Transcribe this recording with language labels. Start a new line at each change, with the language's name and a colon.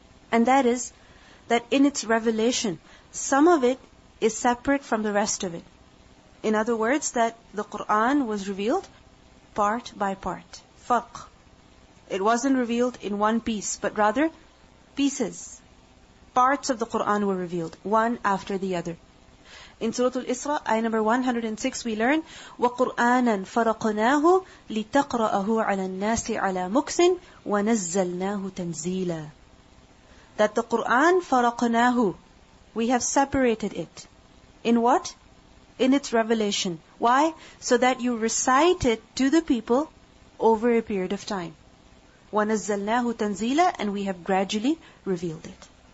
English: And that is that in its revelation, some of it is separate from the rest of it. In other words, that the Quran was revealed part by part. Farq. It wasn't revealed in one piece, but rather pieces. Parts of the Quran were revealed, one after the other. In Surah Al-Isra, ayah number 106, we learn,
Arabic: وَقُرْآنًا فَرَقْنَاهُ لِتَقْرَأَهُ عَلَى النَّاسِ عَلَى مُكْثٍ وَنَزَّلْنَاهُ تَنزِيلًا.
English: That the Quran, فَرَقْنَاهُ, we have separated it. In what? In its revelation. Why? So that you recite it to the people over a period of time.
Arabic: وَنَزَّلْنَاهُ تَنزِيلًا,
English: and we have gradually revealed it.